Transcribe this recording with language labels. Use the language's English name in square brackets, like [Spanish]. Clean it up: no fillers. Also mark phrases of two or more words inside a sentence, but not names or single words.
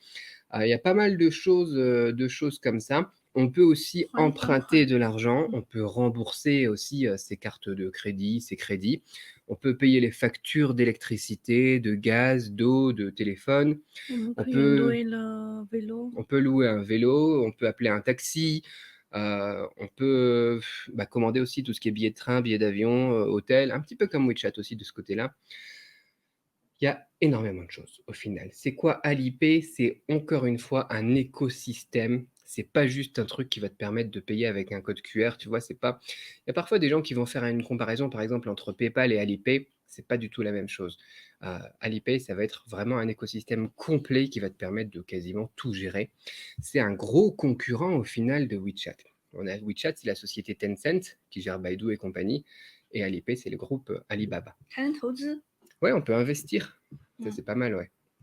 [French] Il y a pas mal de choses comme ça. On peut aussi [Chinese] 还还 [French] emprunter [Chinese] 还， [French] de l'argent, on peut rembourser aussi ses cartes de crédit, ses crédits. On peut payer les factures d'électricité, de gaz, d'eau, de téléphone. [Chinese] 我们 [French] On [Chinese] 可以 [French] peut, louer le vélo。 on peut louer un vélo, on peut appeler un taxi, on peut bah, commander aussi tout ce qui est billets de train, billets d'avion, hôtel, un petit peu comme WeChat aussi de ce côté-là. Il y a énormément de choses au final. C'est quoi Alipay? C'est encore une fois un écosystème. C'est pas juste un truc qui va te permettre de payer avec un code QR, tu vois, c'est pas. Il y a parfois des gens qui vont faire une comparaison, par exemple, entre PayPal et Alipay. C'est pas du tout la même chose. Alipay, ça va être vraiment un écosystème complet qui va te permettre de quasiment tout gérer. C'est un gros concurrent au final de WeChat. On a WeChat, c'est la société Tencent qui gère Baidu et compagnie, et Alipay, c'est le groupe Alibaba. [Chinese] 还能投资， [French] Ouais, on peut investir. Ça, 嗯 c'est pas mal, ouais.